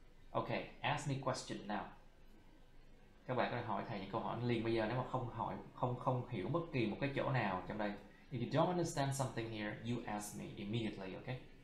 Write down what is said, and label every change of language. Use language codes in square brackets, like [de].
[en] Okay, ask me question now. [vi] Các bạn có thể hỏi thầy những câu hỏi liền bây giờ nếu mà không hiểu bất kỳ một cái chỗ nào trong đây. [en] If you don't understand something here, you ask me immediately, okay?